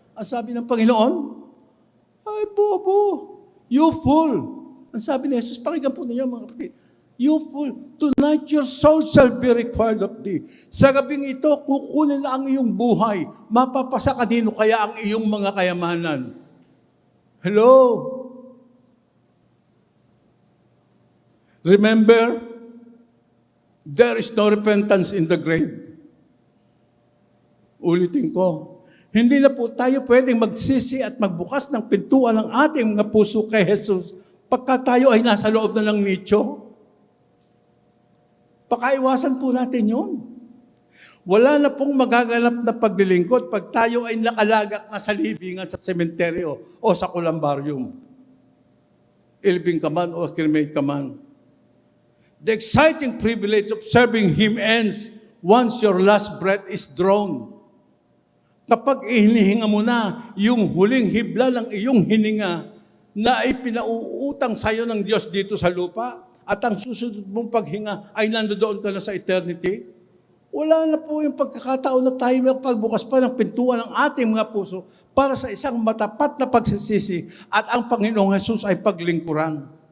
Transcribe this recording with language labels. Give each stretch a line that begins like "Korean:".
Filipino: Ang sabi ng Panginoon, ay bobo,
English: you fool.
Filipino: Ang sabi ni Jesus, pakinggan po ninyo mga kapatid,
English: you fool, tonight your soul shall be required of thee.
Filipino: Sa gabing ito, kukunin na ang iyong buhay. Mapapasa kanino kaya ang iyong mga kayamanan?
English: Hello? Remember, there is no repentance in the grave.
Filipino: Ulitin ko, hindi na po tayo pwedeng magsisi at magbukas ng pintuan ng ating mga puso kay Jesus pagka tayo ay nasa loob na ng nicho. Pakaiwasan po natin yun. Wala na pong magaganap na paglilingkod pag tayo ay nakalagak na sa libingan sa sementeryo o sa columbarium. Ilibing ka man o cremate ka man.
English: The exciting privilege of serving Him ends once your last breath is drawn.
Filipino: Kapag hinihinga mo na yung huling hibla ng iyong hininga na ipinauutang sa iyo ng Diyos dito sa lupa at ang susunod mong paghinga ay nandoon ka na sa eternity, wala na po yung pagkakataon na tayo magpagbukas pa ng pintuan ng ating mga puso para sa isang matapat na pagsisisi at ang Panginoong Jesus ay paglingkuran.